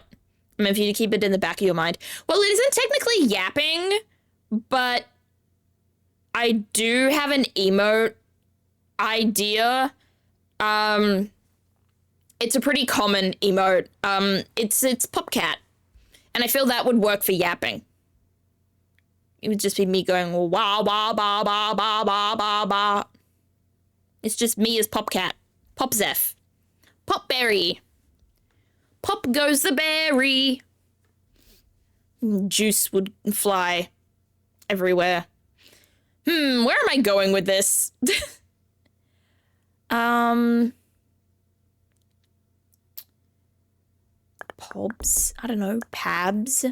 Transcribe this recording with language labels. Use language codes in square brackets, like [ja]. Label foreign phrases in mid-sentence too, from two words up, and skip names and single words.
[en] I mean, for you to keep it in the back of your mind. Well, it isn't technically yapping, but I do have an emote idea. It's a pretty common emote. It's Popcat. And I feel that would work for yapping. It would just be me going wah wah ba ba ba ba ba ba. It's just me as Popcat. Popzeph. Popberry. Pop goes the berry. Juice would fly everywhere. Where am I going with this? Pobs? I don't know. Pabs?